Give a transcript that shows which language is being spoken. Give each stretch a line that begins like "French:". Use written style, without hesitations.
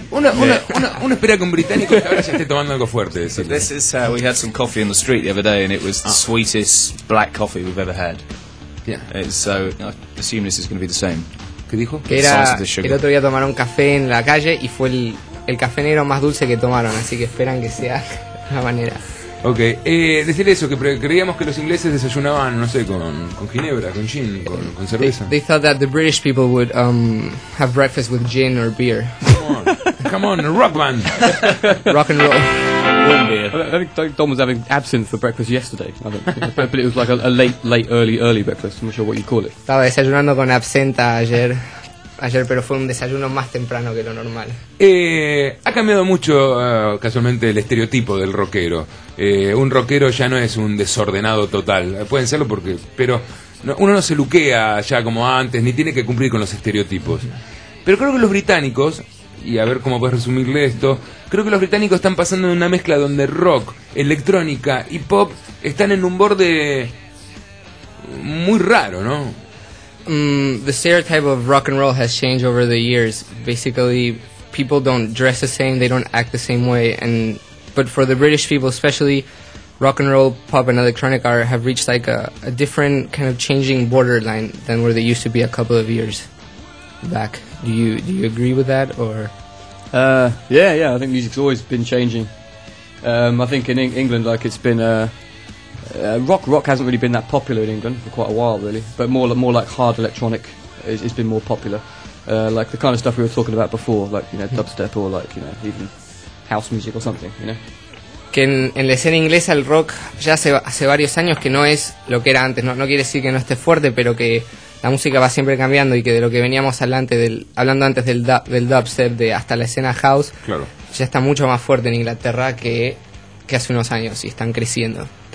Spanish: Una espera con británico que ahora ya esté tomando algo fuerte.
English: This is, we had some coffee in the street the other day and it was the sweetest black coffee we've ever had. Yeah. So I assume this is going to be the same.
Spanish: ¿Qué dijo? Que era el otro día tomaron café en la calle y fue el café negro más dulce que tomaron, así que esperan que sea la manera. Okay, decir eso, que creíamos que los ingleses desayunaban, no sé, con ginebra, con gin, con cerveza.
English: They thought that the British people would have breakfast with gin or beer. Come on, rock band. Rock and roll. I think Don was having absinthe for breakfast yesterday. But it was like a late, early breakfast. I'm not sure what you call it.
Spanish: Estaba desayunando con absenta ayer, pero fue un desayuno más temprano que lo normal. Ha cambiado mucho, casualmente, el estereotipo del rockero. Un rockero ya no es un desordenado total. Pueden serlo porque, pero no, uno no se luquea ya como antes, ni tiene que cumplir con los estereotipos. Pero creo que los británicos y a ver cómo puedes resumirle esto. Creo que los británicos están pasando en una mezcla donde rock, electrónica y pop están en un borde muy raro, ¿no?
English: The stereotype of rock and roll has changed over the years. Basically, people don't dress the same, they don't act the same way, but for the British people especially, rock and roll, pop and electronic art have reached like a different kind of changing borderline than where they used to be a couple of years back. Do you agree with that, or? Yeah, I think music's always been changing. I think in England, like, it's been rock hasn't really been that popular in England for quite a while, really. But more like hard electronic, it's been more popular. Like the kind of stuff we were talking about before, like, you know, dubstep or like, you know, even house music or something, you know.
Spanish: Que en la escena inglesa el rock ya hace varios años que no es lo que era antes, no quiere decir que no esté fuerte, pero que la música va siempre cambiando y que de lo que veníamos hablando antes del dubstep, de hasta la escena house, claro, ya está mucho más fuerte en Inglaterra que hace unos años, y está creciendo.